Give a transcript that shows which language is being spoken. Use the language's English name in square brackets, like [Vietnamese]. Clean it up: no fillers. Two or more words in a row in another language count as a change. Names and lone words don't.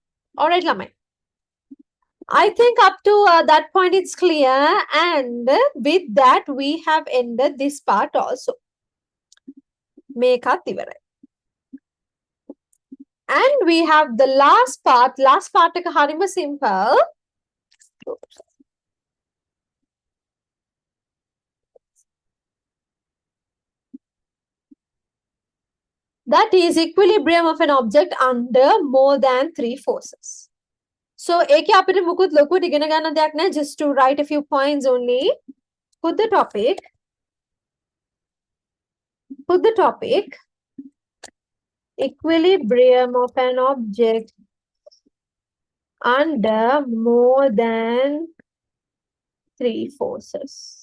[English] All right, lamai. I think up to that point it's clear, and with that we have ended this part also. [Sinhala] මේකත් ඉවරයි. [English] And we have the last part [Sinhala] එක හරිම [English] simple. That is equilibrium of an object under more than 3 forces. [Sinhala] So ඒකේ අපිට මුකුත් ලොකුට ඉගෙන ගන්න දෙයක් නැහැ, [English] just to write a few points only. Put the topic equilibrium of an object under more than 3 forces.